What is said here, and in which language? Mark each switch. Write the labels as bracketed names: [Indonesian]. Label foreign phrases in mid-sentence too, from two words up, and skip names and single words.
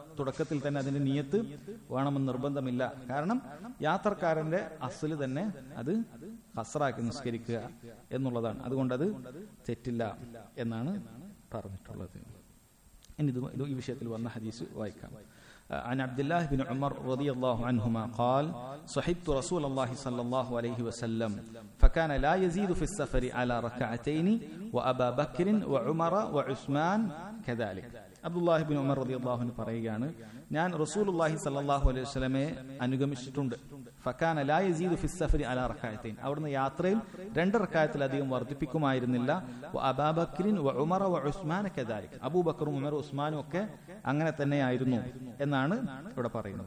[Malayalam] തുടക്കത്തിൽ തന്നെ അതിന്റെ നിയ്യത്ത് വേണമെന്ന് നിർബന്ധമില്ല. കാരണം യാത്രക്കാരന്റെ അസ്ല് തന്നെ അത് ഖസ്റാക്കി നിസ്കരിക്കുക എന്നുള്ളതാണ്. അതുകൊണ്ട് അത് തെറ്റില്ല എന്നാണ് പറഞ്ഞിട്ടുള്ളത്. ഇനി ഈ വിഷയത്തിൽ വന്ന ഹദീസ് വായിക്കാം. [Arabic] عن عبد الله بن عمر رضي الله عنهما قال صحبت رسول الله صلى الله عليه وسلم فكان لا يزيد في السفر على ركعتين وأبا بكر وعمر وعثمان كذلك. [Malayalam] അബ്ദുല്ലാഹി ബിൻ ഉമർ [Arabic] رضي الله عنه [Malayalam] പറയുകയാണ്, ഞാൻ [Arabic] رسول الله صلى الله عليه وسلم [Malayalam] അനുഗമിച്ചിട്ടുണ്ട്. [Arabic] فكان لا يزيد في السفر على ركعتين, [Malayalam] അവിടുന്ന് യാത്രയിൽ 2 റക്അത്തിലധികം വർദ്ധിപ്പിക്കുമായിരുന്നില്ല. [Arabic] أبي بكر و عمر و عثمان كذلك, [Malayalam] അബൂബക്കറും ഉമർ ഉസ്മാനും ഒക്കെ അങ്ങനെ തന്നെയായിരുന്നു എന്നാണ് ഇവിടെ പറയുന്നത്.